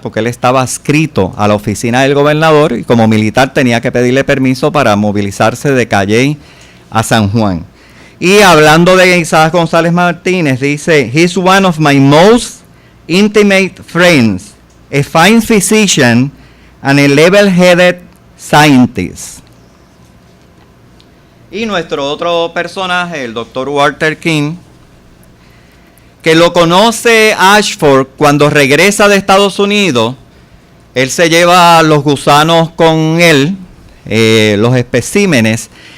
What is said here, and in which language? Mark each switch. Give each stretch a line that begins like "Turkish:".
Spanish: Porque él estaba adscrito a la oficina del gobernador y como militar tenía que pedirle permiso para movilizarse de Calle a San Juan. Y hablando de Isaac González Martínez, dice,
English: "He's one of my most intimate friends, a fine physician and a level-headed scientist."
Spanish: Y nuestro otro personaje, el doctor Walter King, que lo conoce Ashford cuando regresa de Estados Unidos. Él se lleva los gusanos con él, los especímenes.